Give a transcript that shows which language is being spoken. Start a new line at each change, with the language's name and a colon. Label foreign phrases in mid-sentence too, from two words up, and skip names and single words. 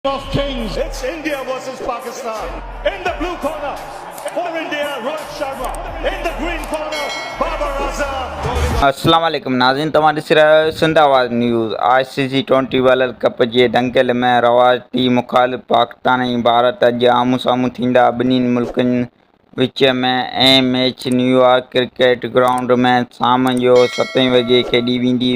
English: of Kings. It's India versus Pakistan. In the blue corner, for India, Rohit Sharma. In the green corner, Babar Azam.
Sindhi: अस्सलाम वालेकुम नाज़रीन, तव्हां ॾिसी रहिया आहियो सिंध आवाज़ न्यूज़। ICC 20
English: World Cup
Sindhi: जे दंगल में रवायती मुख़ालिफ़ पाकिस्तान ऐं भारत अॼु आम्हूं साम्हूं थींदा। ॿिन्हिनि मुल्कनि विच में मैच न्यूयॉर्क क्रिकेट ग्राउंड में शाम जो 7 वॻे खेॾी वेंदी।